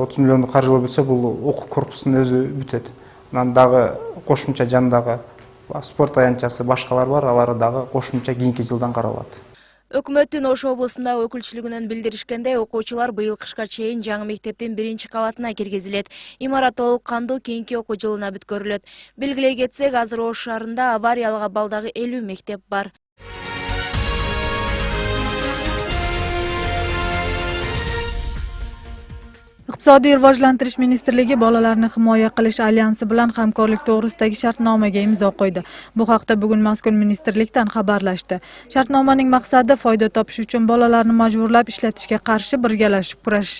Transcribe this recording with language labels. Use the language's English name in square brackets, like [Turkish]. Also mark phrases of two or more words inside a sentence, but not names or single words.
[Kyrgyz] 30 миллионду каржылоо бүтсө, бул окуу корпусунун өзү бүтөт. Анан дагы кошумча жандагы спорт аянтчасы башкалар бар, алар дагы кошумча кийинки жылдан каралат. Өкмөттүн Ош облусундагы өкүлчүлүгүнөн билдиришкендей, окуучулар быйыл кышка чейин жаңы мектептин 1-чи кабатына киргизилет. Имарат толук кандуу кийинки окуу жылына бүткөрүлөт. Белгилей кетсек, азыр Ош шаарында авариялык абалдагы 50 мектеп бар. [Uzbek] Iqtisodiy rivojlantirish ministrligi bolalarni himoya qilish alyansi bilan hamkorlik to'g'risidagi shartnomaga imzo qo'ydi. Bu haqda bugun mazkur ministrlikdan xabarlashdi. Shartnomaning maqsadi foyda topish uchun bolalarni majburlab ishlatishga qarshi birgalashib kurashish.